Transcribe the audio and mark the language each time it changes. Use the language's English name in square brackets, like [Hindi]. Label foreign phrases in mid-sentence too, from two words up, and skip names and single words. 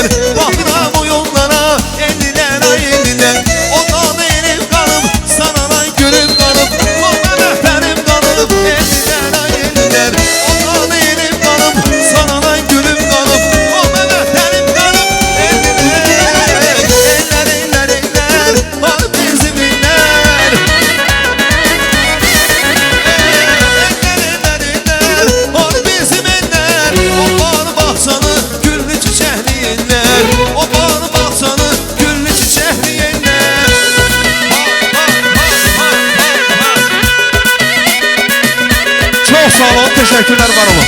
[Azerbaijani] Baxıram o yollara, ellilər ay ellilər. Ondan elim qalıb, sanadan gülüm qalıb. Ona vətənim qalıb, ellilər ay ellilər. Ondan elim qalıb, sanadan gülüm qalıb. Ona vətənim qalıb, ellilər. [Turkish] Eller, eller, eller, var bizim eller. Eller, eller, var bizim eller. O bağ bahçanı güllü çiçekli eller. O bağ bahçanı güllü çiçekli eller. Çok sağ olun, teşekkürler var olun.